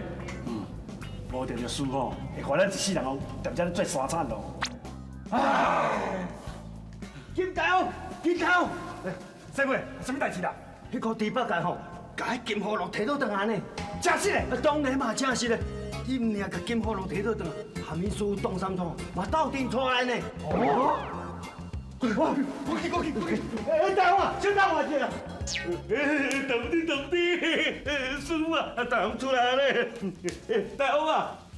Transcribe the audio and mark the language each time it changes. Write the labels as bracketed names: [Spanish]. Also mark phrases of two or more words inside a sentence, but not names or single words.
[Min Nan Chinese] 无定着师傅会看咱一世人哦，踮遮咧做山产咯。金大王，金大王，师妹，什么代志啦？迄个猪八戒吼，甲迄金葫芦摕倒转来呢？真实嘞？当然嘛，真实嘞。伊唔领甲金葫芦摕倒转来，含伊师傅动三通，嘛斗阵出来呢。哦。我去！哎，大王啊，小大王去啊！等不地，师傅啊，大王出来咧！大王啊！